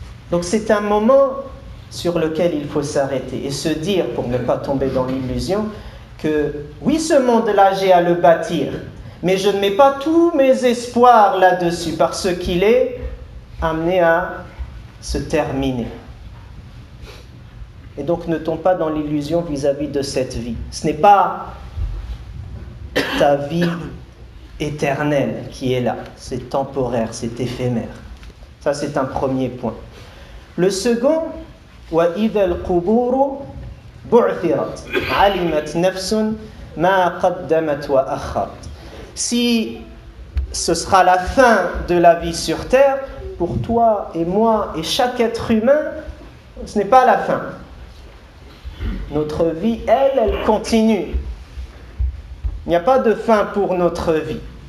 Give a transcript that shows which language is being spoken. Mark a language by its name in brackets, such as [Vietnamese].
[French] Donc c'est un moment sur lequel il faut s'arrêter et se dire, pour ne pas tomber dans l'illusion, que oui, ce monde-là, j'ai à le bâtir, mais je ne mets pas tous mes espoirs là-dessus, parce qu'il est amené à se terminer. Et donc ne tombe pas dans l'illusion vis-à-vis de cette vie. Ce n'est pas ta vie éternelle qui est là, c'est temporaire, c'est éphémère. Ça, c'est un premier point. Le second, [Arabic] وَإِذَا الْقُبُورُ بُعْثِرَتْ عَلِمَتْ نَفْسٌ مَا قَدَّمَتْ وَأَخَّرَتْ. [French] Si ce sera la fin de la vie sur terre, pour toi et moi et chaque être humain, ce n'est pas la fin. Notre vie, elle continue. Il n'y a pas de fin pour notre vie.